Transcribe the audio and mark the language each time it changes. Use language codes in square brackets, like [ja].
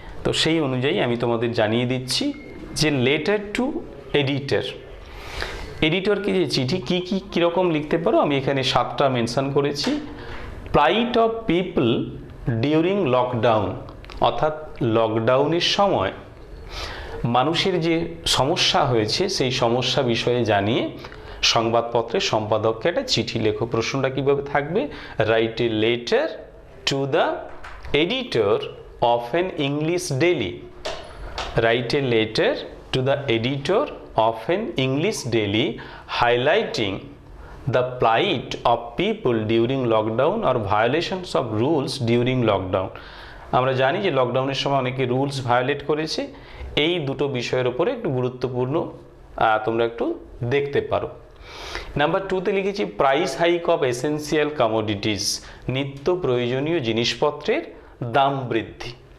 [bn] তো সেই অনুযায়ী আমি তোমাদের জানিয়ে দিচ্ছি যে [en] letter to editor, [bn] এডিটরকে যে চিঠি কীরকম লিখতে পারো আমি এখানে 7টা মেনশন করেছি। [en] plight of people during lockdown, [bn] অর্থাৎ লকডাউনের সময় মানুষের যে সমস্যা হয়েছে সেই সমস্যা বিষয়ে জানিয়ে সংবাদপত্রের সম্পাদককে একটা চিঠি লেখো। প্রশ্নটা কীভাবে থাকবে? [en] Write a letter to the editor of an English daily, write a letter to the editor of an English daily highlighting the plight of people during lockdown or violations of rules during lockdown। [bn] আমরা জানি যে লকডাউনের সময় অনেকে rules violet করেছে, এই দুটো বিষয়ের উপরে একটু গুরুত্বপূর্ণ তোমরা একটু দেখতে পারো। নাম্বার 2তে লিখেছি [en] price hike of essential commodities, [bn] নিত্য প্রয়োজনীয় জিনিসপত্রের দাম বৃদ্ধি।